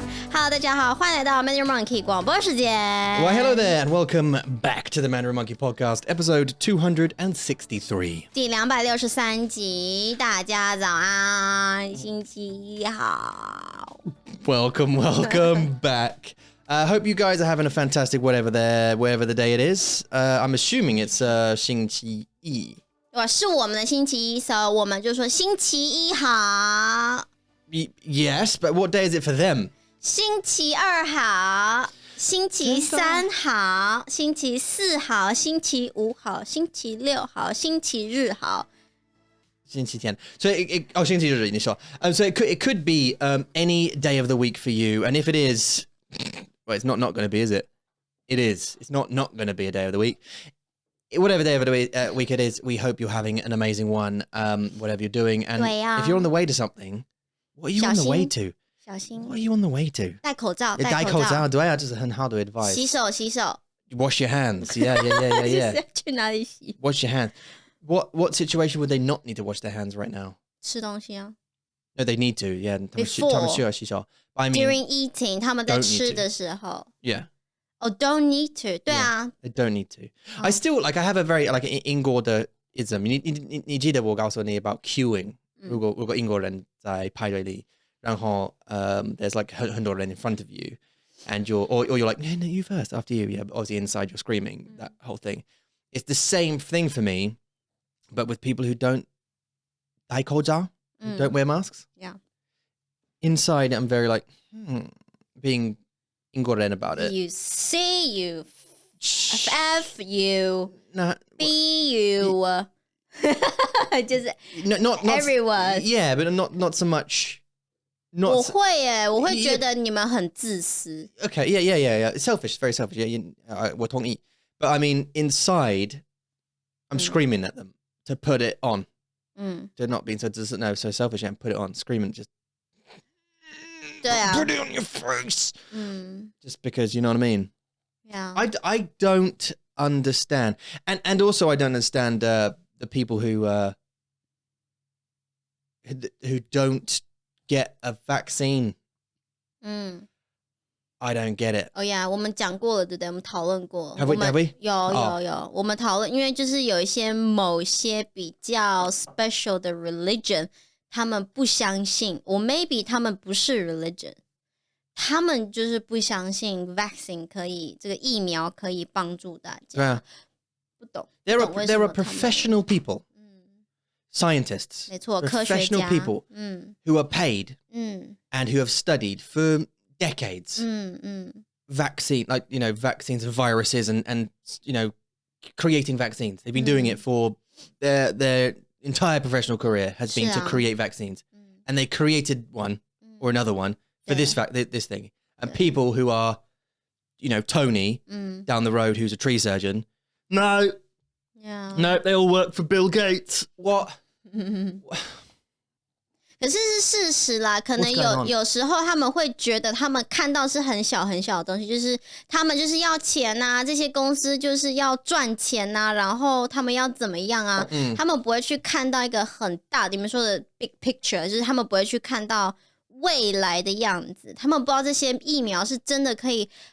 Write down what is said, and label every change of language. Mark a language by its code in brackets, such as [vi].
[en] Hello， [zh] 大家好，欢迎来到 Mandarin Monkey 广播时间。 [en] Why, hello there, and welcome back to the Mandarin Monkey Podcast, episode 263. [zh] 第263集，大家早安，星期一好。 [en] Welcome back. Hope you guys are having a fantastic wherever the day it is. I'm assuming it's [zh] 星期一。是我们的星期一 ， [en] so [zh] 我们就说星期一好。 [en] Yes, but what day is it for them? [zh] 星期二好，星期三好，星期四好，星期五好，星期六好，星期日好。星期天. [en] So [zh] 星期日你说. [en] So it could be any day of the week for you, and if it is, well, it's not going to be, is it? It is. It's not going to be a day of the week. Whatever day of the week it is, we hope you're having an amazing one, whatever you're doing. And if you're on the way to something, what are you on the way to? [zh] 小心 [en] What are you on the way to? [zh] 戴口罩，戴口罩，对啊，这是很好的 [en] advice. [zh] 洗手。 [en] Wash your hands. Yeah. [zh] 去哪里洗？ [en] Wash your hands. What situation would they not need to wash their hands right now? [zh] 吃东西啊。 [en] No, they need to. Yeah. [zh] 他们需要洗手。 [en] I mean, during eating, [zh] 他们在吃的时候。 [en] Yeah. Oh, don't need to. [zh] 对啊。 [en] They don't need to. I still I have a very [zh] 英国的 [en] ism. [zh] 你记得我告诉你 [en] about queuing? [zh] 如果英国人在排队里。然后 [en] there's like [zh] 很多人 [en] in front of you, and or you're like, no, you first, after you. Yeah, but obviously inside you're screaming, that whole thing. It's the same thing for me, but with people who don't [zh] 戴口罩, [en] don't wear masks. Yeah. Inside I'm very like, being [zh] 英国人 [en] about it. You C, you F, you Nah, B, you. [zh] 就是 [en] not everyone. Yeah, but not so much. [zh] 我会耶，我会觉得你们很自私。 [en] Okay, yeah. Selfish, very selfish. Yeah, [zh] 我同意. [en] But I mean, inside, I'm screaming at them to put it on. To not being so selfish and put it on, screaming just. 对啊。 Put it on your face. Just because, you know what I mean? Yeah. I don't understand, and also I don't understand the people who don't get a vaccine. I don't get it. [zh] Oh yeah, 我们讲过了，对不对？我们讨论过。 [en] Have we? [zh] 有，我们讨论，因为就是有一些某些比较 special 的 religion， 他们不相信， [en] or maybe [zh] 他们不是 religion， 他们就是不相信 vaccine 可以，这个疫苗可以帮助大家。对啊，不懂。 [en] There are professional people. Scientists, [zh] 没错，科学家 [en] professional people who are paid and who have studied for decades vaccines of viruses and creating vaccines. They've been doing it for their entire professional career has been to create vaccines, and they created one or another one for this thing. And people who are, Tony down the road who's a tree surgeon, no, they all work for Bill Gates. What? [zh] 可是事实啦，可能有时候他们会觉得他们看到是很小很小的东西，就是他们就是要钱啊，这些公司就是要赚钱啊，然后他们要怎么样啊，他们不会去看到一个很大的你们说的 [en] big picture， [zh] 就是他们不会去看到未来的样子，他们不知道这些疫苗是真的可以